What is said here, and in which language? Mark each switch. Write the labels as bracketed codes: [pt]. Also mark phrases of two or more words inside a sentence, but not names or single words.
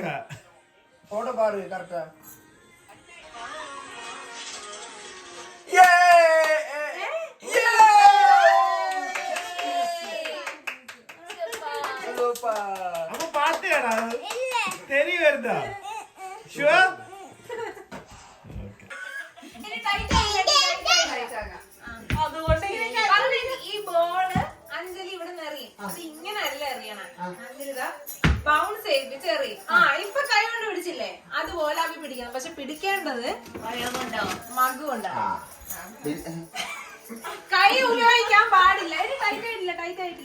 [ta] போட பாரு கரெக்ட்டா ஏ ஏ சூப்பர் அப்ப பாத்தியாடா இல்ல தெரிய வருதா ஷூர் [ml] ഇനി ടൈറ്റ് അതുകൊണ്ട് ഈ ബോള് അഞ്ജലി ഇവിടെ നിന്ന് എറിയും അത് ഇങ്ങനെ അല്ല എറിയണം അഞ്ജലി ഇതാ ബൗൺസ് ചെയ്യിപ്പിച്ച് എറിയും ഇപ്പൊ കൈ കൊണ്ട് പിടിച്ചില്ലേ അതുപോലെ അവ പിടിക്കണം പക്ഷെ പിടിക്കേണ്ടത് മഗ് കൊണ്ടാണ് കൈ ഉപയോഗിക്കാൻ പാടില്ല ഇനി ടൈറ്റ് ആയിട്ടില്ല